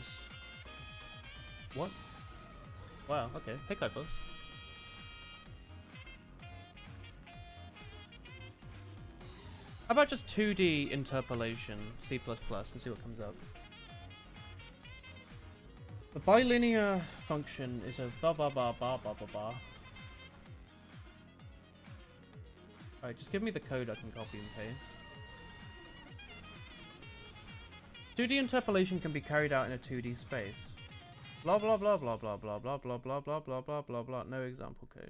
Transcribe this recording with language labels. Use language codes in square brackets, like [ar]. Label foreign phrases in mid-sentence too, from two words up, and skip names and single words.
[en] What? Wow, okay. Hey, Kyphos. How about just 2D interpolation, C++, and see what comes up? The bilinear function is a ba ba ba ba ba ba ba. Alright, just give me the code I can copy and paste. 2D interpolation can be carried out in a 2D space. Blah blah blah blah blah blah blah blah blah blah blah blah blah blah. No example code.